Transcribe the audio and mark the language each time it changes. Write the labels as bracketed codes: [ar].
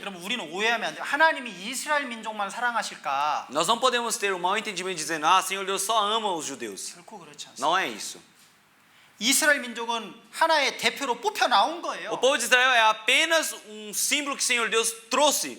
[ko] 여러분 우리는 오해하면 안 돼요. 하나님이 이스라엘 민족만 사랑하실까? [pt] Nós não podemos ter um mau entendimento dizendo: ah, Senhor Deus só ama os judeus. [ko] 결코 그렇지 않습니다. [pt] Não é isso. [ko] 이스라엘 민족은 하나의 대표로 뽑혀 나온 거예요. [pt] O povo de Israel é apenas um símbolo que Senhor Deus trouxe